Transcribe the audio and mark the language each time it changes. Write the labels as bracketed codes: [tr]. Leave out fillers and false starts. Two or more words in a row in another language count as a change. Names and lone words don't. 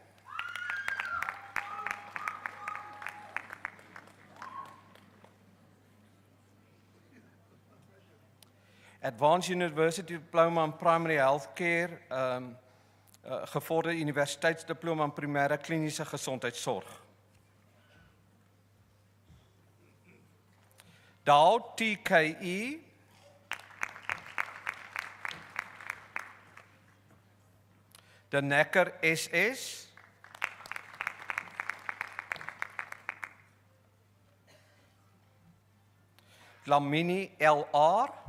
[en] Advanced University Diploma in Primary Healthcare, [af] gevorderde universiteitsdiploma in primêre kliniese gesondheidsorg. Dao T.K.E. De Necker S.S. Lamini L.R.